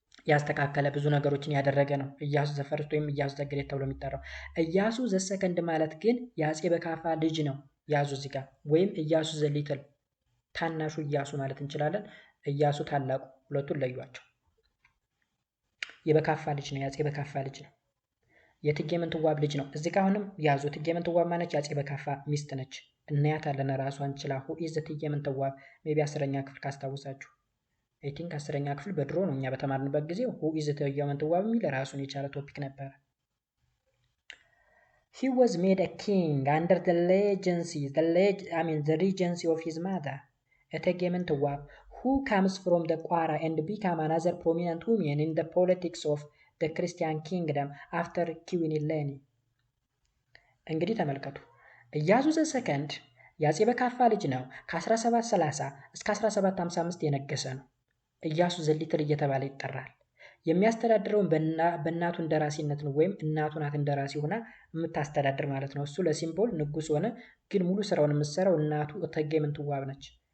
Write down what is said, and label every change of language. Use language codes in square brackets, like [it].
[am] ያስተካከለ ብዙ ነገሮችን ያደረገ ነው ኢያሱ ዘፈርስት ወይም ኢያሱ ዘግሬት ተብሎ የሚጠራው። ኢያሱ ዘሰከንድ ማለት ግን የአፄ በካፋ ልጅ ነው ያዙ እዚህ ጋር፣ ወይም ኢያሱ ዘሊትል ታናሹ ኢያሱ ማለት እንችላለን። ኢያሱ ታላቁ፣ ሁለቱን ለዩዋቸው። የበካፋ ልጅ ነው፣ የአፄ በካፋ ልጅ ነው። የእቴጌ ምንትዋብ ልጅ ነው። እዚህ ጋር አሁንም ያዙ። እቴጌ ምንትዋብ ማነች? የአፄ በካፋ ሚስት ነች። እናያታለን ራሷን ችላ። ሁ ኢዝ እቴጌ ምንትዋብ? ሜቢ 10ኛ ክፍል ካስታውሳችሁ፣ አይ ቲንክ 10ኛ ክፍል በድሮ ነው እኛ በተማርንበት ጊዜ ሁ ኢዝ እቴጌ ምንትዋብ የሚል ራሱን የቻለ ቶፒክ ነበረ። [en] He was made a king under the regency of his mother, እቴጌ ምንትዋብ, who comes from the Kwara and became another prominent woman in the politics of the Christian kingdom after Queen Eleni. [am] እንግዲህ ተመልከቱ፣ ኢያሱ ዘሰከንድ የአፄ በካፋ ልጅ ነው። ከ1730 እስከ 1755 የነገሰ ነው። ኢያሱ ዘሊትል እየተባለ ይጠራል። የሚያስተዳድረውን በእናቱ እንደራሲነት ነው፣ ወይም እናቱ ናት እንደራሲ ሆና የምታስተዳድር ማለት ነው። እሱ ለሲምቦል ንጉስ ሆነ፣ ግን ሙሉ ስራውን የምትሰራው እናቱ እቴጌ ምንትዋብ ነች።